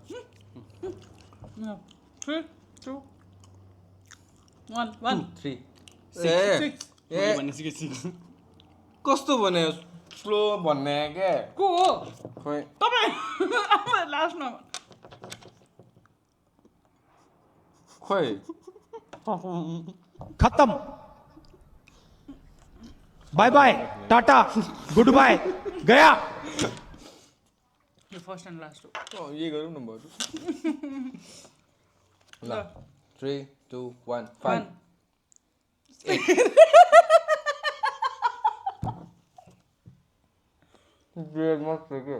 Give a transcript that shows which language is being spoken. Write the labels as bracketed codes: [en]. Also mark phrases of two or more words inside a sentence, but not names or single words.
[ne] 3 2 1 1 3 ए भन्ने सिकेपछि कस्तो भने स्लो भन्ने क्या को हो खोइ तपाईँ लास्टमा खोइ [hi] खत्म [en] bye bye [hi] टाटा [en] good bye [hi] गया [ne] यो [en] first and last [ne] हो यही गरौँ न बरु ल 3 2 1 5 ब्रेड मस्त के